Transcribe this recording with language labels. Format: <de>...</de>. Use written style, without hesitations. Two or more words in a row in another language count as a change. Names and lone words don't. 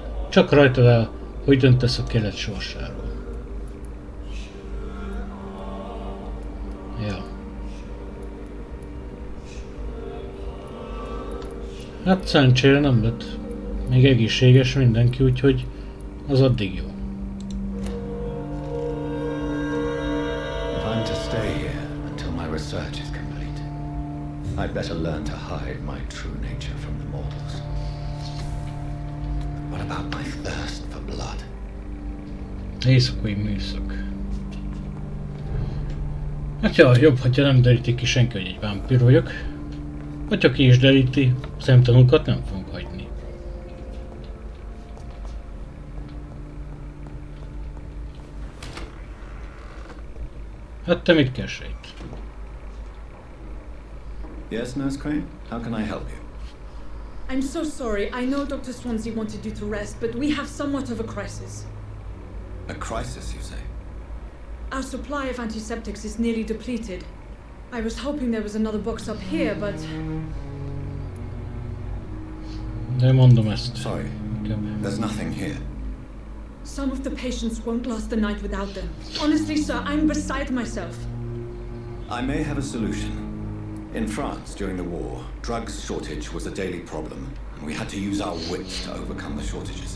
<hu>Csak rajtad áll, hogy döntesz a keret sorsáról. Ja. Hát szerencsére nem lett még egészséges mindenki, úgyhogy az addig jó.</hu> <en>If I'm to stay here until my research is complete, I'd better learn to hide my true nature from the mortals. What about my thirst for blood?</en> <hu>Éjszakai műszak. Hát ja, jobb, hogyha nem derítik ki senki, hogy egy vámpír vagyok. Vagy ha ki is deríti, szemtanúkat nem fogunk hagyni. Hát te mit keresel itt?</hu> <en>Yes, Nurse Crane? How can I help you? I'm so sorry. I know Dr. Swansea wanted you to rest, but we have somewhat of a crisis. A crisis, you say? Our supply of antiseptics is nearly depleted. I was hoping there was another box up here, but...</en> <hu>De mondom ezt.</hu> <en>Sorry, there's nothing here. Some of the patients won't last the night without them. Honestly, sir, I'm beside myself. I may have a solution. In France, during the war, drugs shortage was a daily problem, and we had to use our wits to overcome the shortages.</en>